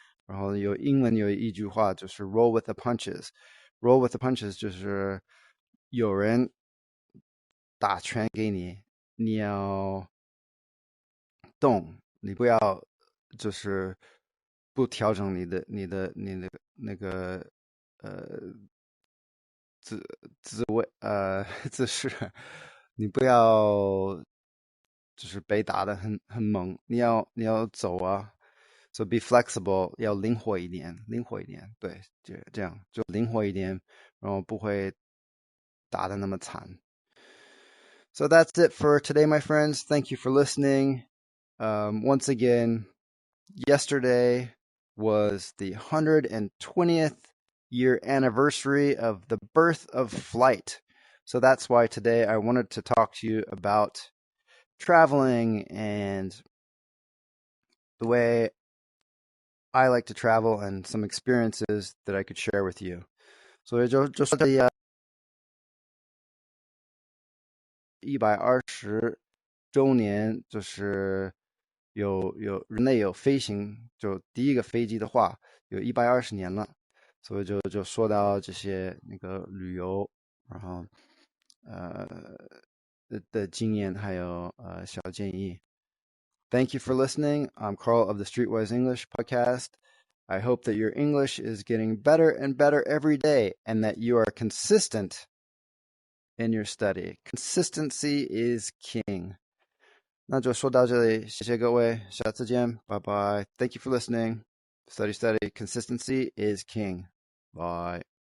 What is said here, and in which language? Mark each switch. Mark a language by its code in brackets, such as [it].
[zh] 然后英文有一句话就是 [en] roll with the punches。 [zh] roll with the punches 就是有人打拳给你，你要动，你不要就是不调整你的那个姿势，你不要就是被打得很猛，你要走啊。 [en] So be flexible， [zh] 要灵活一点，对，这样就灵活一点，然后不会打得那么惨。 [en] So that's it for today, my friends. Thank you for listening. Once again, yesterday was the 120th year anniversary of the birth of flight. So that's why today I wanted to talk to you about traveling and the way I like to travel and some experiences that I could share with you. [zh] 所以就说这120周年，就是有人类有飞行，就第一个飞机的话，有120年了，所以就说到这些那个旅游，然后呃的经验，还有小建议。 [en] Thank you for listening. I'm Carl of the Streetwise English podcast. I hope that your English is getting better and better every day and that you are consistent in your study. Consistency is king. [zh] 那就说到这里，谢谢各位，下次见，拜拜。 [en] Thank you for listening. Study, study. Consistency is king. Bye.